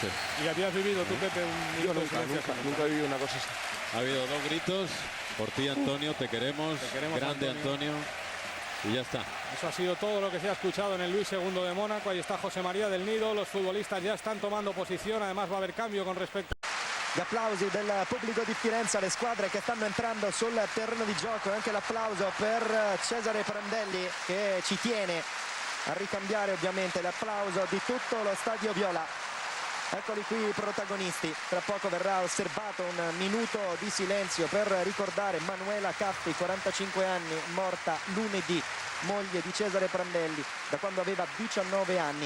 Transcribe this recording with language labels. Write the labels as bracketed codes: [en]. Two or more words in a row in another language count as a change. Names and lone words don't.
[es] Y habías vivido tú, Pepe, un minuto de silencio. Nunca he vivido una cosa así. Ha habido dos gritos. Por ti, Antonio, te queremos. Grande, Antonio. Y ya está. Eso ha sido todo lo que se ha escuchado en el Luis II de Mónaco. Ahí está José María del Nido. Los futbolistas ya están tomando posición. Además va a haber cambio con respecto. [it] Gli applausi del pubblico di Firenze alle squadre che stanno entrando sul terreno di gioco e anche l'applauso per Cesare Prandelli che ci tiene a ricambiare ovviamente l'applauso di tutto lo stadio viola. Eccoli qui i protagonisti. Tra poco verrà osservato un minuto di silenzio per ricordare Manuela Caffi, 45 anni, morta lunedì, moglie di Cesare Prandelli da quando aveva 19 anni.